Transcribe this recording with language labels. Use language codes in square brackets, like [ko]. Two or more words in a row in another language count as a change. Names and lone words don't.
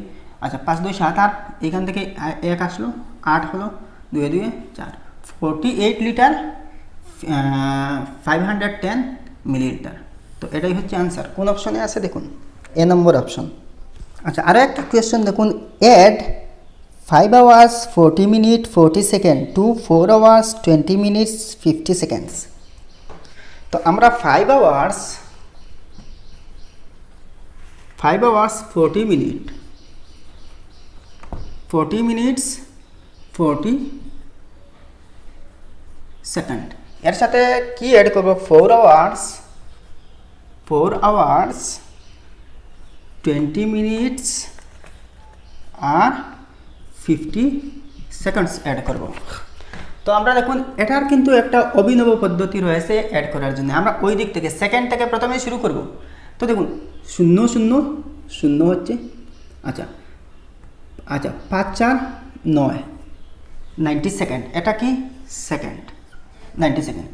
[bn] আচ্ছা, 5 2 7 8, এখান থেকে 1 আসলো, 8 হলো, 2 2 4, 48 লিটার 510 মিলিলিটার। তো এটাই হচ্ছে আনসার। কোন অপশনে আছে দেখুন, এ নম্বর অপশন। আচ্ছা, আরও একটা কোয়েশ্চেন দেখুন, [en] অ্যাড 5 hours 40 minutes 40 seconds to 4 hours 20 minutes 50 seconds। [bn] তো আমরা [en] 5 hours 40 minutes 40 [bn] সেকেন্ড, এর সাথে কি অ্যাড করবো, [en] 4 hours 20 minutes [bn] আর 50 সেকেন্ডস অ্যাড করব। তো আমরা দেখুন এটার কিন্তু একটা অভিনব পদ্ধতি রয়েছে অ্যাড করার জন্য। আমরা ওই দিক থেকে সেকেন্ড থেকে প্রথমে শুরু করব। তো দেখুন 0 0 0 হচ্ছে, আচ্ছা 5 4 9 90 সেকেন্ড, এটা কি সেকেন্ড 90 সেকেন্ড।